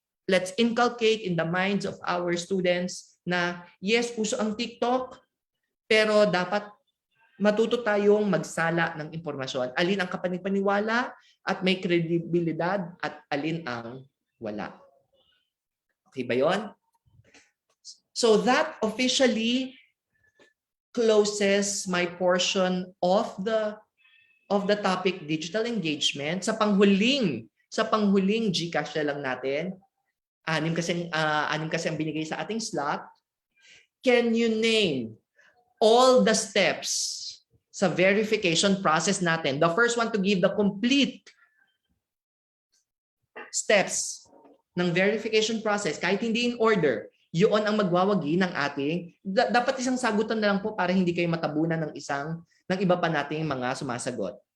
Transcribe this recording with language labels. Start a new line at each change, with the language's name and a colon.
English: Let's inculcate in the minds of our students
Filipino: na yes, uso ang TikTok, pero dapat matuto tayong magsala ng impormasyon. Alin ang kapanipaniwala at may kredibilidad at alin ang wala. Okay ba yun?
English: So that officially closes my portion of the topic digital engagement.
Filipino: Sa panghuling GCash na lang natin. Anim kasi ang binigay sa ating slot.
English: Can you name all the steps
Filipino: sa verification process natin?
English: The first one to give the complete steps
Filipino: ng verification process, kahit hindi in order, yun ang magwawagi ng ating, dapat isang sagutan na lang po para hindi kayo matabunan ng iba pa nating mga sumasagot.